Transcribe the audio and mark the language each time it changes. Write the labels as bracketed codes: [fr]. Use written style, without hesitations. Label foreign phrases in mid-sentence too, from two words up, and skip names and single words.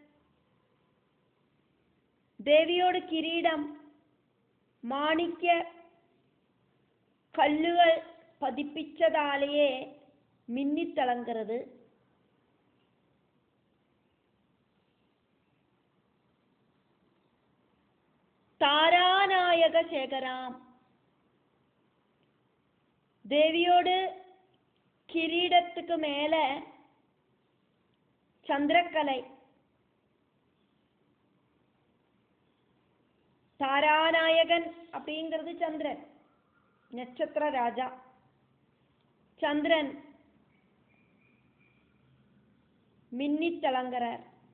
[ml] ദേവിയോട് കിരീടം മാണിക്യ കല്ലുകൾ പതിപ്പിച്ചതാലേ മിന്നിത്തിളങ്ങുന്നത്. [sa] താരാനായക ശേഖരാം. [ta] ദേവിയോട് கிரீடத்துக்கு மேல சந்திரக்கலை. தாராநாயகன் அப்படிங்கிறது சந்திரன், நட்சத்திர ராஜா. சந்திரன் மின்னி திளங்குறார்.